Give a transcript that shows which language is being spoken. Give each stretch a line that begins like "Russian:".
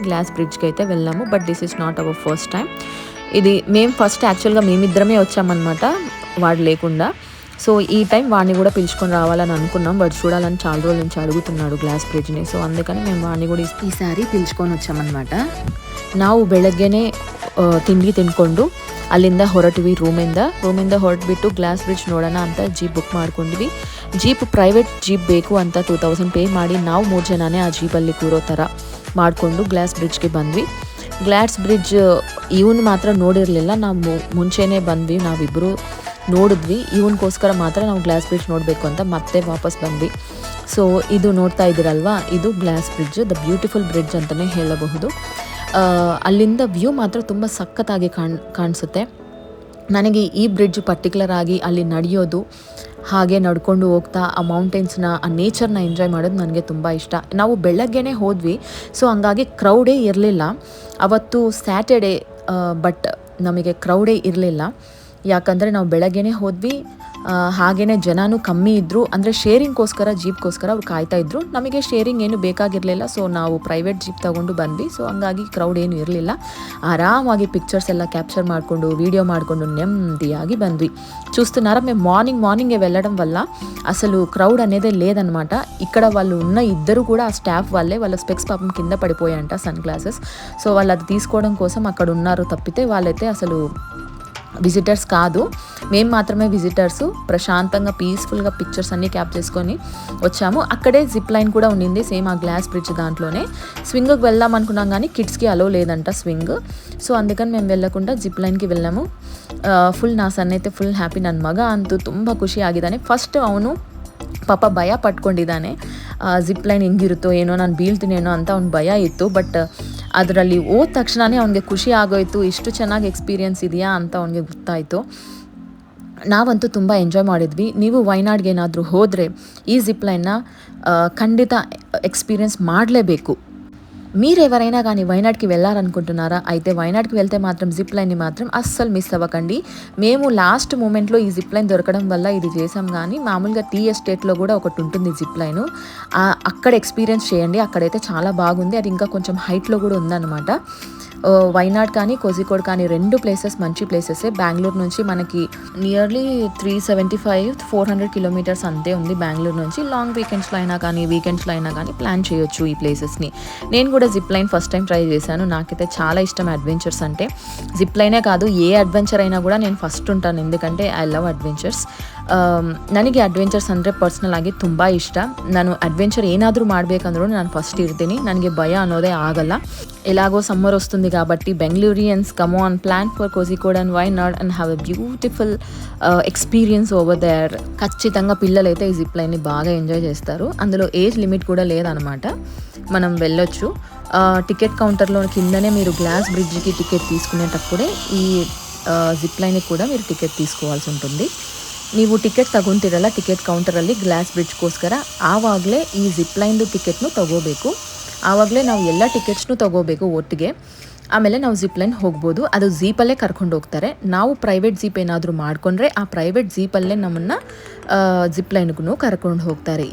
Telugu: Glass బ్రిడ్జ్కి అయితే వెళ్ళాము,
English: But this is not our first time.
Telugu: ఇది మేము ఫస్ట్ యాక్చువల్గా మేమిద్దరమే వచ్చామన్నమాట, వాడు లేకుండా. సో ఈ టైం వాడిని కూడా పిలుచుకొని రావాలని అనుకున్నాం, బట్ చూడాలని చాలా రోజుల నుంచి అడుగుతున్నాడు గ్లాస్ బ్రిడ్జ్ని. సో అందుకని మేము వాడిని కూడా
Kannada: ಈಸಾರಿ
Telugu: పిలుచుకొని వచ్చామన్నమాట.
Kannada: ನಾವು ಬೆಳಗ್ಗೆನೇ ತಿಂಡಿ ತಿನ್ಕೊಂಡು ಅಲ್ಲಿಂದ ಹೊರಟ್ವಿ ರೂಮಿಂದ ಹೊರಟ್ಬಿಟ್ಟು ಗ್ಲಾಸ್ ಬ್ರಿಡ್ಜ್ ನೋಡೋಣ ಅಂತ ಜೀಪ್ ಬುಕ್ ಮಾಡ್ಕೊಂಡ್ವಿ. ಜೀಪ್ ಪ್ರೈವೇಟ್ ಜೀಪ್ ಬೇಕು ಅಂತ 2000 ಪೇ ಮಾಡಿ ನಾವು 3 ಜನನೇ ಆ ಜೀಪಲ್ಲಿ ಕೂರೋ ಥರ ಮಾಡಿಕೊಂಡು ಗ್ಲಾಸ್ ಬ್ರಿಡ್ಜ್ಗೆ ಬಂದ್ವಿ. ಗ್ಲಾಸ್ ಬ್ರಿಡ್ಜ್ ಇವನು ಮಾತ್ರ ನೋಡಿರಲಿಲ್ಲ, ನಾವು ಮುಂಚೆನೇ ಬಂದ್ವಿ, ನಾವಿಬ್ಬರು ನೋಡಿದ್ವಿ. ಇವನಿಗೋಸ್ಕರ ಮಾತ್ರ ನಾವು ಗ್ಲಾಸ್ ಬ್ರಿಡ್ಜ್ ನೋಡಬೇಕು ಅಂತ ಮತ್ತೆ ವಾಪಸ್ ಬಂದ್ವಿ. ಸೊ ಇದು ನೋಡ್ತಾ ಇದ್ದೀರಲ್ವಾ, ಇದು glass bridge,
English: the beautiful bridge
Kannada: ಅಂತಲೇ ಹೇಳಬಹುದು. ಅಲ್ಲಿಂದ ವ್ಯೂ ಮಾತ್ರ ತುಂಬ ಸಖತ್ತಾಗಿ ಕಾಣಿಸುತ್ತೆ. ನನಗೆ ಈ ಬ್ರಿಡ್ಜ್ ಪರ್ಟಿಕ್ಯುಲರ್ ಆಗಿ ಅಲ್ಲಿ ನಡೆಯೋದು, ಹಾಗೆ ನಡ್ಕೊಂಡು ಹೋಗ್ತಾ ಆ ಮೌಂಟೇನ್ಸ್ನ, ಆ ನೇಚರ್ನ ಎಂಜಾಯ್ ಮಾಡೋದು ನನಗೆ ತುಂಬ ಇಷ್ಟ. ನಾವು ಬೆಳಗ್ಗೆನೇ ಹೋದ್ವಿ, ಸೊ ಹಂಗಾಗಿ ಕ್ರೌಡೇ ಇರಲಿಲ್ಲ ಅವತ್ತು, ಸ್ಯಾಟರ್ಡೇ, ಬಟ್ ನಮಗೆ ಕ್ರೌಡೇ ಇರಲಿಲ್ಲ. ಯಾಕಂದರೆ ನಾವು ಬೆಳಗ್ಗೆನೇ ಹೋದ್ವಿ, ಹಾಗೆಯೇ ಜನನೂ ಕಮ್ಮಿ ಇದ್ದರು. ಅಂದರೆ ಶೇರಿಂಗ್ಗೋಸ್ಕರ, ಜೀಪ್ಗೋಸ್ಕರ ಅವ್ರು ಕಾಯ್ತಾಯಿದ್ರು. ನಮಗೆ ಶೇರಿಂಗ್ ಏನು ಬೇಕಾಗಿರಲಿಲ್ಲ, ಸೊ ನಾವು ಪ್ರೈವೇಟ್ ಜೀಪ್ ತೊಗೊಂಡು ಬಂದ್ವಿ. ಸೊ ಹಂಗಾಗಿ ಕ್ರೌಡ್ ಏನು ಇರಲಿಲ್ಲ. ఆరామాಗಿ పిక్చర్స్ ಎಲ್ಲ క్యాప్చర్ ಮಾಡಿಕೊಂಡು వీడియో ಮಾಡಿಕೊಂಡು నెమ్మదియాగి ಬಂದ್ವಿ.
Telugu: చూస్తున్నారా, మేము మార్నింగే వెళ్ళడం వల్ల అసలు క్రౌడ్ అనేది లేదనమాట. ఇక్కడ వాళ్ళు ఉన్న ఇద్దరు కూడా ఆ స్టాఫ్ వాళ్ళే, వాళ్ళ స్పెక్స్ పాపం కింద పడిపోయాయంట, సన్ గ్లాసెస్. సో వాళ్ళు అది తీసుకోవడం కోసం అక్కడ ఉన్నారు తప్పితే వాళ్ళైతే అసలు విజిటర్స్ కాదు. మేము మాత్రమే విజిటర్స్. ప్రశాంతంగా పీస్ఫుల్గా పిక్చర్స్ అన్నీ క్యాప్ చేసుకొని వచ్చాము. అక్కడే జిప్ లైన్ కూడా ఉండింది, సేమ్ ఆ గ్లాస్ బ్రిడ్జ్ దాంట్లోనే. స్వింగ్కి వెళ్దాం అనుకున్నాం కానీ కిడ్స్కి అలో లేదంట స్వింగ్. ಸೊ అందుకని మేము వెళ్ళకుండా ಜಿಪ್ ಲೈನ್ಗೆ వెళ్ళాము.
Kannada: ಫುಲ್ ನಾ ಸನ್ ಐತೆ ಫುಲ್ ಹ್ಯಾಪಿ. ನನ್ನ ಮಗ ಅಂತೂ ತುಂಬ ಖುಷಿ ಆಗಿದ್ದಾನೆ. ಫಸ್ಟ್ ಅವನು ಪಾಪ ಭಯ ಪಟ್ಕೊಂಡಿದ್ದಾನೆ, ಜಿಪ್ ಲೈನ್ ಹೆಂಗಿರುತ್ತೋ ಏನೋ, ನಾನು ಬೀಳ್ತೀನೇನೋ ಅಂತ ಅವ್ನು ಭಯ ಇತ್ತು. ಬಟ್ ಅದರಲ್ಲಿ ಹೋದ ತಕ್ಷಣವೇ ಅವನಿಗೆ ಖುಷಿ ಆಗೋಯಿತು, ಇಷ್ಟು ಚೆನ್ನಾಗಿ ಎಕ್ಸ್ಪೀರಿಯನ್ಸ್ ಇದೆಯಾ ಅಂತ ಅವನಿಗೆ ಗೊತ್ತಾಯಿತು. ನಾವಂತೂ ತುಂಬ ಎಂಜಾಯ್ ಮಾಡಿದ್ವಿ. ನೀವು ವಯನಾಡ್ಗೆ ಏನಾದರೂ ಹೋದರೆ ఈ జిప్ లైನ್ನ ఖండిత ఎక్స్పీరియన్స్ ಮಾಡಲೇಬೇಕು.
Telugu: మీరెవరైనా కానీ వైనాడ్కి వెళ్ళాలనుకుంటున్నారా? అయితే వైనాడ్కి వెళ్తే మాత్రం జిప్ లైన్ని మాత్రం అస్సలు మిస్ అవ్వకండి. మేము లాస్ట్ మూమెంట్లో ఈ జిప్ లైన్ దొరకడం వల్ల ఇది చేసాం, కానీ మామూలుగా టీ ఎస్టేట్లో కూడా ఒకటి ఉంటుంది జిప్ లైన్, అక్కడ ఎక్స్పీరియన్స్ చేయండి. అక్కడైతే చాలా బాగుంది, అది ఇంకా కొంచెం హైట్లో కూడా ఉందన్నమాట. వైనాడ్ కానీ కోజికోడ్ కానీ 2 ప్లేసెస్ మంచి ప్లేసెసే. బెంగళూరు నుంచి మనకి నియర్లీ 375-400 కిలోమీటర్స్ అంతే ఉంది బెంగళూరు నుంచి. లాంగ్ వీకెండ్స్లో అయినా కానీ ప్లాన్ చేయొచ్చు ఈ ప్లేసెస్ని. నేను కూడా zip line first time try చేశాను. నాకైతే చాలా ఇష్టం అడ్వెంచర్స్ అంటే. జిప్ లైనే కాదు, ఏ అడ్వెంచర్ అయినా కూడా నేను ఫస్ట్ ఉంటాను, ఎందుకంటే
English: I love adventures.
Kannada: ನನಗೆ ಅಡ್ವೆಂಚರ್ಸ್ ಅಂದರೆ ಪರ್ಸ್ನಲ್ ಆಗಿ ತುಂಬ ಇಷ್ಟ. ನಾನು ಅಡ್ವೆಂಚರ್ ಏನಾದರೂ ಮಾಡಬೇಕಂದ್ರೂ ನಾನು ಫಸ್ಟ್ ಇರ್ತೀನಿ, ನನಗೆ ಭಯ ಅನ್ನೋದೇ ಆಗಲ್ಲ.
Telugu: ఎలాగో సమ్మర్ వస్తుంది కాబట్టి
English: Bengalurians come on, plan for Kozhikode and Wayanad and have a beautiful experience over there.
Telugu: ఖచ్చితంగా పిల్లలైతే ఈ జిప్ లైన్ని బాగా ఎంజాయ్ చేస్తారు. అందులో ఏజ్ లిమిట్ కూడా లేదనమాట, మనం వెళ్ళొచ్చు. టికెట్ కౌంటర్లో కిందనే మీరు ಗ್ಲಾಸ್ ಬ್ರಿಡ್ಜ್కి టికెట్ తీసుకునేటప్పుడే ಈ ಜಿಪ್ ಲೈನ್ಗೆ ಕೂಡ మీరు ಟಿಕೆಟ್ తీసుకోవాల్సి ఉంటుంది.
Kannada: ನೀವು ಟಿಕೆಟ್ ತಗೊಂತಿರಲ್ಲ ಟಿಕೆಟ್ ಕೌಂಟರಲ್ಲಿ ಗ್ಲಾಸ್ ಬ್ರಿಡ್ಜ್ಗೋಸ್ಕರ, ಆವಾಗಲೇ ಈ ಜಿಪ್ ಲೈನ್ದು ಟಿಕೆಟ್ನು ತಗೋಬೇಕು. ಆವಾಗಲೇ ನಾವು ಎಲ್ಲ ಟಿಕೆಟ್ಸ್ನು ತಗೋಬೇಕು ಒಟ್ಟಿಗೆ, ಆಮೇಲೆ ನಾವು ಜಿಪ್ ಲೈನ್ ಹೋಗ್ಬೋದು. ಅದು ಜೀಪಲ್ಲೇ ಕರ್ಕೊಂಡು ಹೋಗ್ತಾರೆ. ನಾವು ಪ್ರೈವೇಟ್ ಜೀಪ್ ಏನಾದರೂ ಮಾಡಿಕೊಂಡ್ರೆ ಆ ಪ್ರೈವೇಟ್ ಜೀಪಲ್ಲೇ ನಮ್ಮನ್ನು ಜಿಪ್ ಲೈನ್ಗೂ ಕರ್ಕೊಂಡು ಹೋಗ್ತಾರೆ.